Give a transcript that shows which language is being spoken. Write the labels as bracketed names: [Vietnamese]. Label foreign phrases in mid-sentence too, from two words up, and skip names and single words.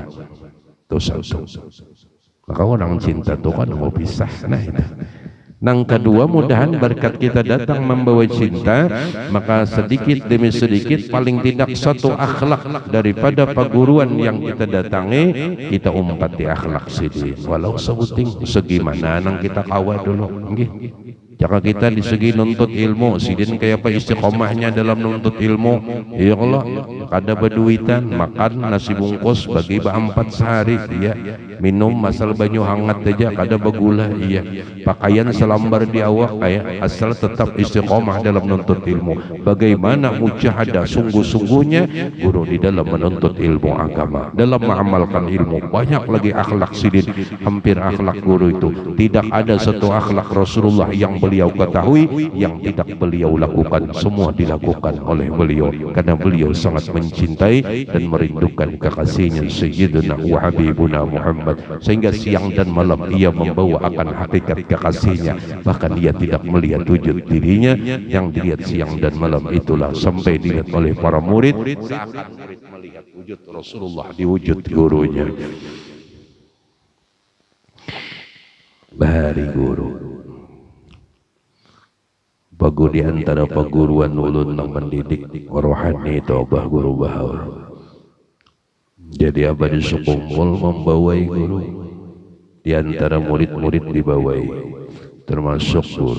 [Indonesian] Itu satu. Maka orang cinta itu kan mau pisah. Nah itu. [Banjar] Nang kedua, mudahan berkat kita datang membawa cinta, maka sedikit demi sedikit paling tidak satu akhlak daripada perguruan yang kita datangi, kita umpati akhlak sidin. Walau sebuting segimana nang kita kawal dulu. Nggih. Jika kita di segi nuntut ilmu, sidin kayak apa istiqomahnya dalam nuntut ilmu? Ya Allah, kada berduitan, makan nasi bungkus bagi 4 sehari, iya. Minum masal banyu hangat aja, kada begula, iya. Pakaian selambar di awak, kayak asal tetap istiqomah dalam nuntut ilmu. [Indonesian] Bagaimana mujahadah sungguh-sungguhnya guru di dalam menuntut ilmu agama, dalam mengamalkan ilmu. Banyak lagi akhlak sidin, hampir akhlak guru itu tidak ada satu akhlak Rasulullah yang beliau ketahui yang tidak beliau lakukan. Semua dilakukan oleh beliau karena beliau sangat mencintai dan merindukan kekasihnya [Arabic] سيدنا وحبيبنا محمد, [Indonesian] sehingga siang dan malam ia membawa akan hakikat kekasihnya. Bahkan ia tidak melihat wujud dirinya, yang dilihat siang dan malam itulah sampai dilihat oleh para murid, seakan murid melihat wujud Rasulullah di wujud gurunya. [Banjar] Bahari guru bagu di antara perguruan ulun yang mendidik rohani itu abah guru Bahaur. Jadi abah di Sukumpul membawai guru, di antara murid-murid dibawai termasuk guru.